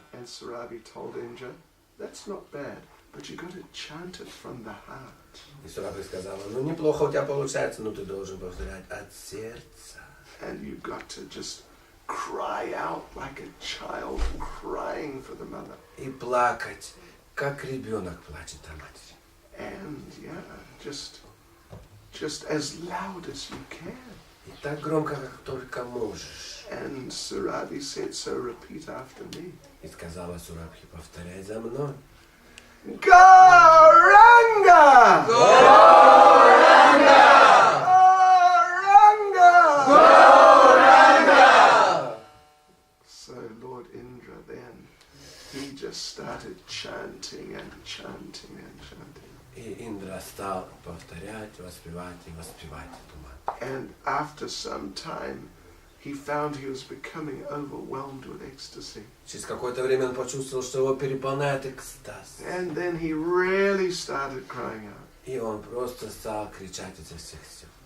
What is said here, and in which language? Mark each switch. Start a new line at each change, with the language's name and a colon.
English: And Surabhi told Indra, that's not bad, but you got to chant it from the heart.
Russian: И Сурабхи сказала, ну неплохо у тебя получается, но ты должен повторять от сердца.
English: And you got to just cry out like a child crying for the mother.
Russian: И плакать, как ребенок плачет о матери.
English: And yeah, just as loud as you can.
Russian: И так громко, как только можешь.
English: And Surabhi said, so repeat after me.
Russian: И сказала Сурабхи, повторяй за мной.
Sanskrit: Gauranga! Gauranga! Gauranga!
English: So Lord Indra then, he just started chanting and chanting and chanting.
Russian: И Индра стал повторять, воспевать и воспевать эту мантру.
English: And after some time, he found he was becoming overwhelmed with ecstasy.
Russian: Через какое-то время он почувствовал, что его переполняет экстаз.
English: And then he really started crying out.
Russian: И он просто стал кричать изо всех сил.